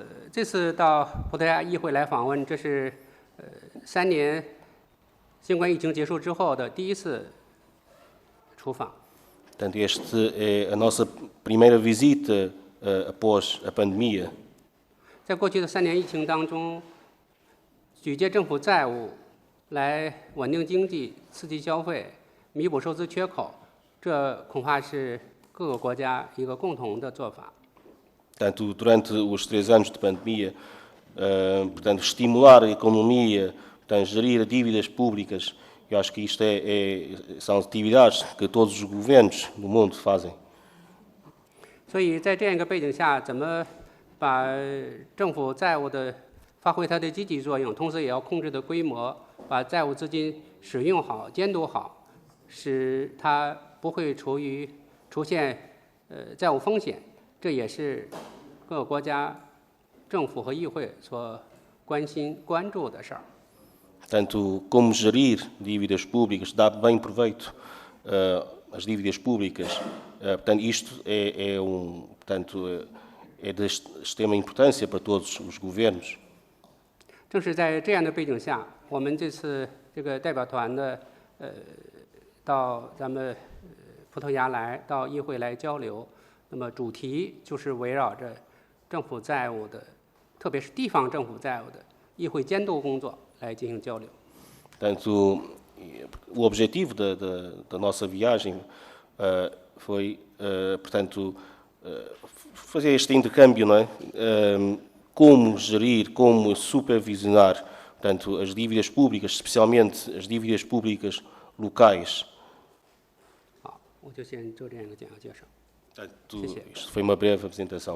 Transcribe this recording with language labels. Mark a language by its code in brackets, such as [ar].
[zh] 这次到葡萄牙议会来访问，这是3年新冠疫情结束之后的第一次出访。 [pt] Portanto, esta é a nossa primeira visita após a pandemia. [zh] 在过去的3年疫情当中，举借政府债务来稳定经济、刺激消费、弥补收支缺口，这恐怕是各个国家一个共同的做法。 [pt] Portanto, durante os 3 anos de pandemia, portanto, estimular a economia, portanto, gerir dívidas públicas, eu acho que isto são atividades que todos os governos do mundo fazem. [zh] 所以在这样一个背景下，怎么把政府债务的发挥它的积极作用，同时也要控制的规模，把债务资金使用好、监督好，使它不会出现债务风险，这也是各个国家政府和议会所关注的事儿。 [pt] Portanto, como gerir dívidas públicas, dar bem proveito às dívidas públicas, portanto, isto portanto, é de extrema importância para todos os governos. [zh] 正是在这样的背景下，我们这次这个代表团的到咱们葡萄牙来，到议会来交流，那么主题就是围绕着政府债务的，特别是地方政府债务的议会监督工作来进行交流。 [pt] Portanto, o objetivo da nossa viagem foi, portanto, fazer este intercâmbio, não é? Como gerir, como supervisionar, portanto, as dívidas públicas, especialmente as dívidas públicas locais. [zh] 好，我就先做这样一个简要介绍。 [pt] Portanto, isto foi uma breve apresentação.